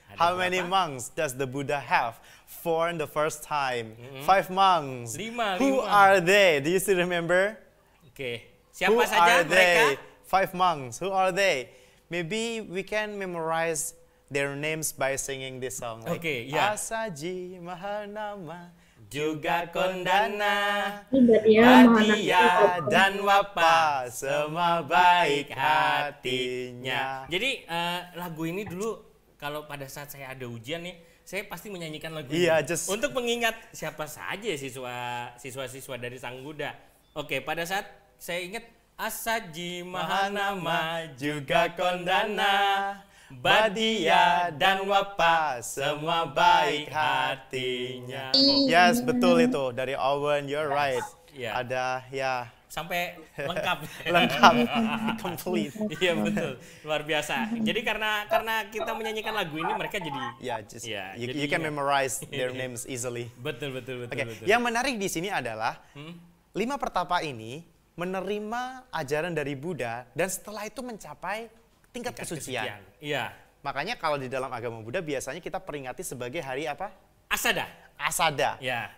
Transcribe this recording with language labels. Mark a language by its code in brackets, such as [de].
[en] How many monks does the Buddha have for the first time? 5 monks. 5. Who are they? Do you still remember? [id] Oke. Siapa saja mereka? [en] 5 monks. Who are they? Maybe we can memorize their names by singing this song. Like, [id] Asaji Mahanama juga Kondana, Badia dan Wapa semua baik hatinya. Jadi lagu ini dulu kalau pada saat saya ada ujian nih, saya pasti menyanyikan lagu ini untuk mengingat siapa saja siswa-siswa dari Sang Buddha. Oke, pada saat saya ingat Asaji Mahanama juga Kondana, Badia dan Wapa semua baik hatinya. [en] Yes, [id] betul itu dari Owen. [en] You're right. [id] Ada sampai lengkap. Lengkap, [en] complete. [id] Iya betul, luar biasa. Jadi karena kita menyanyikan lagu ini, mereka jadi [en] you can memorize their names easily. [id] Betul. Yang menarik di sini adalah 5 pertapa ini menerima ajaran dari Buddha dan setelah itu mencapai tingkat kesucian. Iya. Makanya kalau di dalam agama Buddha biasanya kita peringati sebagai hari apa? Asada. Asada. Ya.